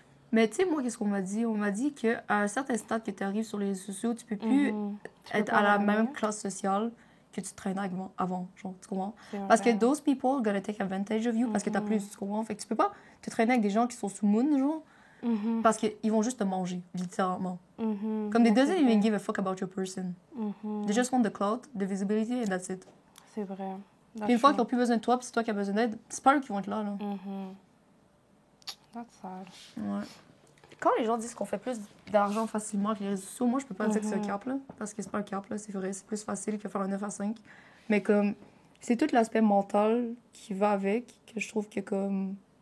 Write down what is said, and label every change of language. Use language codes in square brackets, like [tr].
[fr] Mais tu sais, moi, qu'est-ce qu'on m'a dit? On m'a dit qu'à un certain stade que tu arrives sur les réseaux sociaux, tu peux plus être à la même classe sociale que tu traînais avant, genre, tu comprends? Parce que [en] those people gonna take advantage of you [fr] parce que t'as plus, tu comprends? Fait que tu peux pas te traîner avec des gens qui sont sous moon, genre, parce qu'ils vont juste te manger, littéralement. Comme [en] they doesn't even give a fuck about your person. They just want the clout, the visibility, and that's it. [fr] C'est vrai. Puis une fois qu'ils n'ont plus besoin de toi, puis c'est toi qui as besoin d'aide, c'est pas eux qui vont être là. [en] That's sad. [fr] Ouais. Quand les gens disent qu'on fait plus d'argent facilement avec les réseaux sociaux, moi, je peux pas dire que c'est un cap, là. Parce que c'est pas un cap, là. C'est vrai, c'est plus facile que faire un 9 à 5. Mais comme, c'est tout l'aspect mental qui va avec, que je trouve que comme...